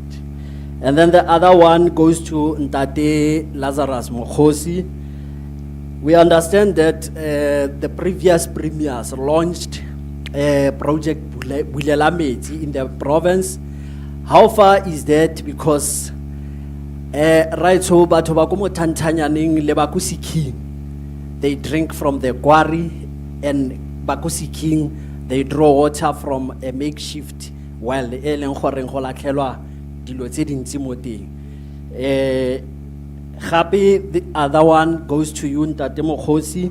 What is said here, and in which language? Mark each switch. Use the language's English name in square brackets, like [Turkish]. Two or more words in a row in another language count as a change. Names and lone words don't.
[English] And then the other one goes to Ntate Lazarus Mokhosi. We understand that the previous premiers launched Project Bulelametsi in the province. How far is that? Because right so [Tswana] batho ba ko Motantanyaneng le ba ko Siking, [English] they drink from the quarry, and Bakusi King, they draw water from a makeshift well. The other one goes to you, Ntate Mokhosi.